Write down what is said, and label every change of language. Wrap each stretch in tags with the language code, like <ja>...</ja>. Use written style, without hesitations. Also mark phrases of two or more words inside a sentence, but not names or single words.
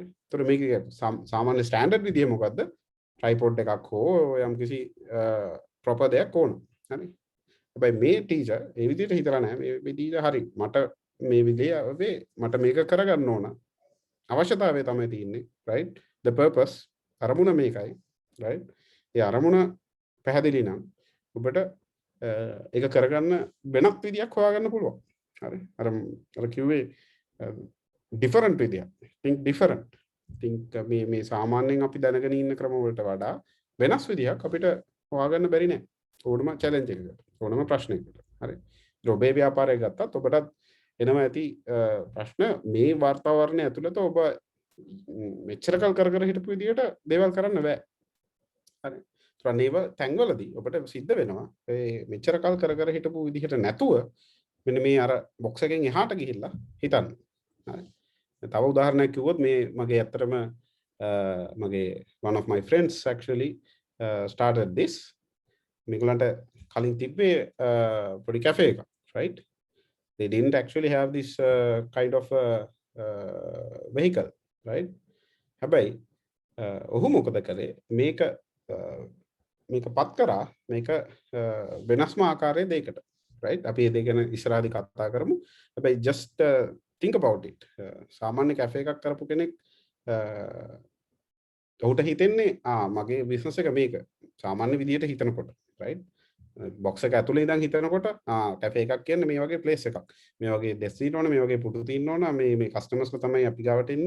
<si>ඒතර මේක සාමාන්‍ය ස්ටෑන්ඩඩ් විදිය මොකද්ද? ට්‍රයිපෝඩ් එකක් හෝ යම් කිසි ප්‍රොපර් දෙයක් ඕන. හරි. හැබැයි මේ ටීචර් ඒ විදිහට හිතලා නැහැ. මේ ටීචර් හරි මට මේ විදිහේ මට මේක කරගන්න ඕන. අවශ්‍යතාවය තමයි තියෙන්නේ.</si> <en>right? The purpose</en> <si>අරමුණ මේකයි.</si> <en>right?</en> <si>ඒ අරමුණ පැහැදිලි නම් ඔබට ඒක කරගන්න වෙනත් විදියක් හොයාගන්න පුළුවන්. හරි. අර කිව්වේ different විදියක්.</si> <en>think different.</en> <si>think මේ සාමාන්‍යයෙන් අපි දැනගෙන ඉන්න ක්‍රම වලට වඩා වෙනස් විදියක් අපිට හොයාගන්න බැරි නෑ. ඕනම challenge එකකට. ඕනම ප්‍රශ්නයකට. හරි. ඔබේ ව්‍යාපාරය ගත්තත් ඔබටත් එනවා ඇති ප්‍රශ්න මේ වාතාවරණය ඇතුළත ඔබ මෙච්චර කල් කර හිටපු විදියට දේවල් කරන්න බෑ. හරි. ඒව තැන්වලදී ඔබට සිද්ධ වෙනවා මෙච්චර කල් කර හිටපු විදිහට නැතුව මෙන්න මේ අර බොක්ස් එකෙන් එහාට ගිහිල්ලා හිතන්න. හරි. තව උදාහරණයක් කිව්වොත් මේ මගේ ඇත්තටම මගේ</si> <en>one of my friends actually started this.</en> <si>මේගොල්ලන්ට කලින් තිබ්බේ පොඩි කැෆේ එකක්,</si> <en>right? They didn't actually have this kind of vehicle, right?</en> <si>හැබැයි ඔහු මොකද කළේ මේක පත් කරා මේක වෙනස්ම ආකාරයේ දෙයකට, right? අපි ඒ දෙක ගැන ඉස්සරහදී කතා කරමු. හැබැයි</si> <en>just think about it.</en> <si>සාමාන්‍ය කැෆේ එකක් කරපු කෙනෙක් ඔහුට හිතෙන්නේ මගේ බිස්නස් එක මේක සාමාන්‍ය විදියට හිතනකොට, right? බොක්ස් එක ඇතුලේ ඉඳන් හිතනකොට කැෆේ එකක් කියන්නේ මේ වගේ ප්ලේස් එකක්. මේ වගේ ඩෙස්ක් තියෙන්න ඕන, මේ වගේ පුටු තියෙන්න ඕන, මේ කස්ටමර්ස්ලා තමයි අපි ගාවට එන්නේ.</si>